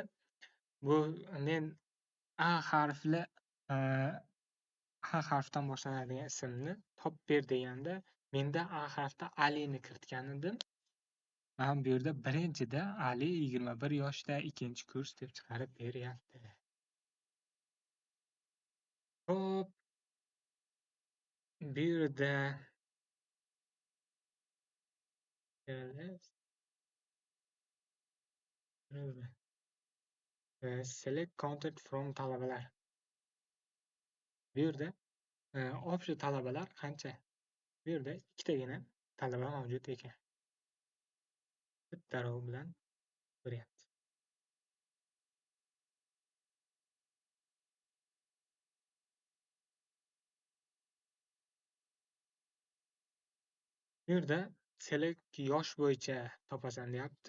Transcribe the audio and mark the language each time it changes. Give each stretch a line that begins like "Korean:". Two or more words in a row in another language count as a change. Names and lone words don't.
Uzbek: Bu men a harfdan boshlanadigan ismni topib ber deganda menda a harfda Alini kiritgan edim. Mana bu yerda birinchida Ali 21 yoshda, ikkinchi kurs deb chiqarib beryapti. Hop. Bu yerda
English: select contact from
Uzbek: talabalar. Bu yerda общий talabalar qancha? Bu yerda ikkitagina talaba mavjud ekan. Bitta row bilan ko'ryapti. Bu yerda select yosh bo'yicha topasan deyapti.